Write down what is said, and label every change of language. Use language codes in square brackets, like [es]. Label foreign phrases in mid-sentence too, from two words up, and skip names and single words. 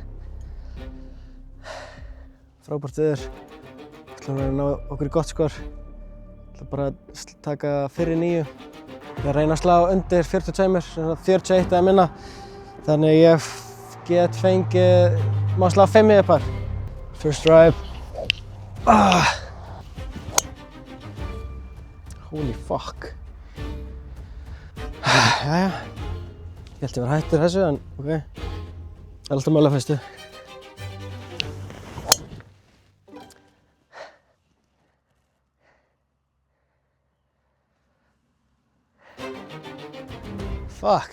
[is] Frábært veður. Ætlum að ná okkur í gott skor. Ætlum bara að taka fyrir 9. Ég reyna að slá undir 42, svona 41 eða minna. Þannig ég get fengið, má slá 5 í par. [en] First drive. Holy fuck. [is] Jæja. Ég held ég var hættur þessu, en ok. Það er alltaf mögulega fyrstu. Fuck.